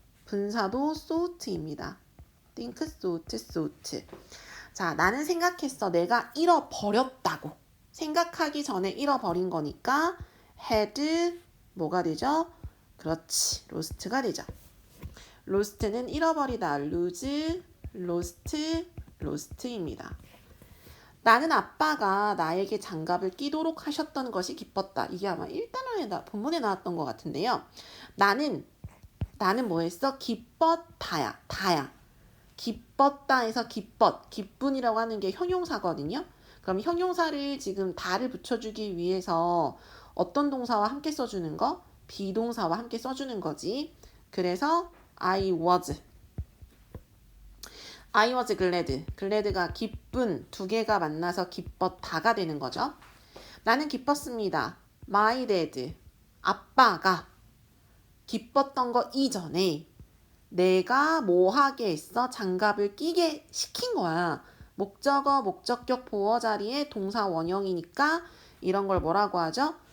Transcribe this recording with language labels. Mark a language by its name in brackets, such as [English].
[Korean] 분사도 thought입니다. think, thought. 자, 나는 생각했어. 내가 잃어버렸다고. 생각하기 전에 잃어버린 거니까 had 뭐가 되죠? 그렇지. lost가 되죠. lost는 잃어버리다. lose, lost, lost입니다. 나는 아빠가 나에게 장갑을 끼도록 하셨던 것이 기뻤다. 이게 아마 1단원에 본문에 나왔던 것 같은데요. 나는 뭐 했어? 기뻤다야. 다야. 기뻤다 해서 기쁜이라고 하는 게 형용사거든요. 그럼 형용사를 지금 다를 붙여주기 위해서 어떤 동사와 함께 써주는 거? 비동사와 함께 써주는 거지. 그래서 [English] I was glad. [Korean] glad가 기쁜 두 개가 만나서 기뻤다가 되는 거죠. 나는 기뻤습니다. [English] My dad. [Korean] 아빠가 기뻤던 거 이전에 내가 뭐 하게 했어? 장갑을 끼게 시킨 거야. 목적어, 목적격, 보어 자리에 동사 원형이니까 이런 걸 뭐라고 하죠?